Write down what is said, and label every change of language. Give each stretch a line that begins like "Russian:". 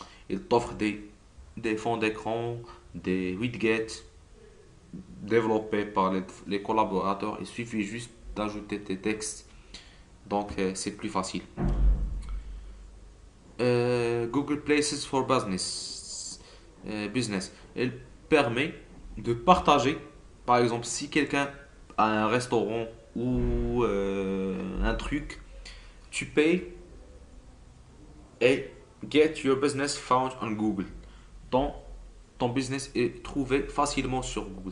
French: Il t'offre des fonds d'écran, des widgets développés par les collaborateurs. Il suffit juste d'ajouter tes textes. Donc, c'est plus facile. Google Places for Business. Elle permet de partager, par exemple, si quelqu'un a un restaurant ou un truc, tu payes et
English: get your business found on Google.
French: Donc, ton business est trouvé facilement sur Google.